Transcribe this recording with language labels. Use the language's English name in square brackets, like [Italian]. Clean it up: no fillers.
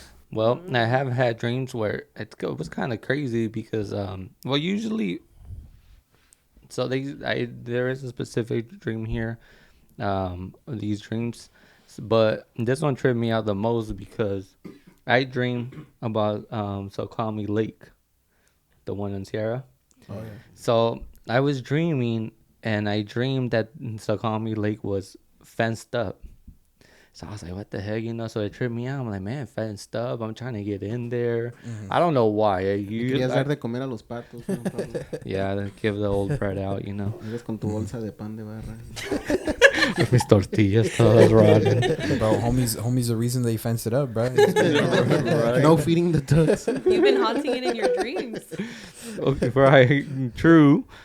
[English] Well, I have had dreams where it was kind of crazy because, well, usually, so there is a specific dream here, these dreams, but this one tripped me out the most because I dream about Snoqualmie Lake, the one in Sierra. Oh yeah. So I was dreaming, and I dreamed that Snoqualmie Lake was fenced up. So I was like, what the heck, you know? So it tripped me out. I'm like, man, fenced up. I'm trying to get in there. I don't know why. [Spanish] Querías dar de comer a los patos, ¿no, Pablo? [English] Yeah, to give the old bread out, you know. [Spanish] Ibas con tu bolsa de pan de barra. [English] With [Spanish] mis tortillas todas [English] rotten. Bro, homie's the reason they fenced it up, bro. No feeding the ducks. You've been haunting it in your dreams. Okay, right, true.